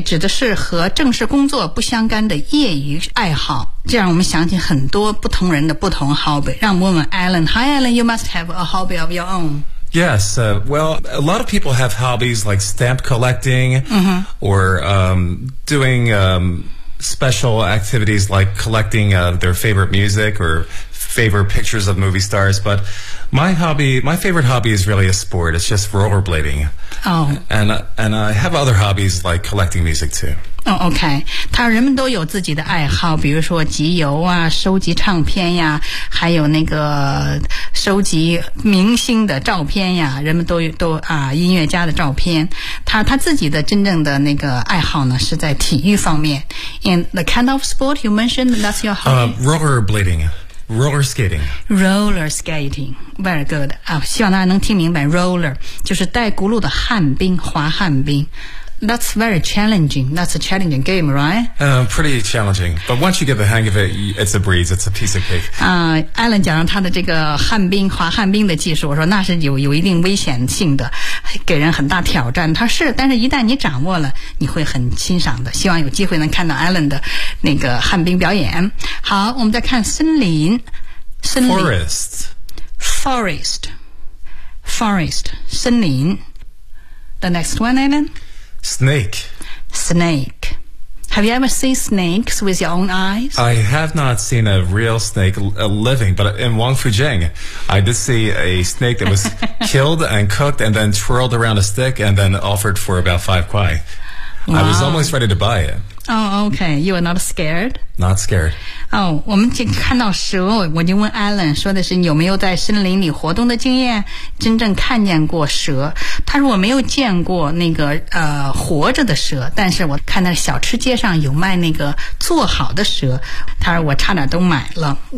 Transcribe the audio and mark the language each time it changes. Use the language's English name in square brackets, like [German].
[Chinese] 指的是和正式工作不相干的业余爱好，这让我们想起很多不同人的不同 hobby。让我们问 Alan. [English] Hi Alan, you must have a hobby of your own. Yes, well, a lot of people have hobbies like stamp collecting、or doing special activities like collecting their favorite music or favorite pictures of movie stars, but my favorite hobby is really a sport. It's just rollerblading. Oh. And I have other hobbies like collecting music too. Oh, okay. [Chinese] 他人们都有自己的爱好，比如说集邮啊，收集唱片呀，还有那个收集明星的照片呀，人们都啊，音乐家的照片。他自己的真正的那个爱好呢是在体育方面。 [English] And the kind of sport you mentioned, that's your hobby? Rollerblading. Roller skating. Roller skating. Very good. [Chinese] 希望大家能听明白 roller, 就是带轱辘的旱冰，滑旱冰。 [English] That's very challenging. That's a challenging game, right? Pretty challenging. But once you get the hang of it, it's a breeze. It's a piece of cake. [Chinese] Alan 讲了他的这个旱冰滑旱冰的技术，我说那是有一定危险性的，给人很大挑战。他是，但是一旦你掌握了，你会很欣赏的。希望有机会能看到 Alan 的那个旱冰表演。好，我们再看森林。森林。 [English] Forest. Forest. Forest. 森林。The next one, Alan? Snake. Snake. Have you ever seen snakes with your own eyes? I have not seen a real snake living, but in Wangfujing, I did see a snake that was killed and cooked and then twirled around a stick and then offered for about 5 kuai. Wow. I was almost ready to buy it. Oh, okay. You are not scared? Not scared. [Chinese] Oh, 我们就看到蛇，我就问 Alan 说的是有没有在森林里活动的经验，真正看见过蛇。他说我没有见过那个活着的蛇，但是我看到小吃街上有卖那个做好的蛇，他说我差点都买了。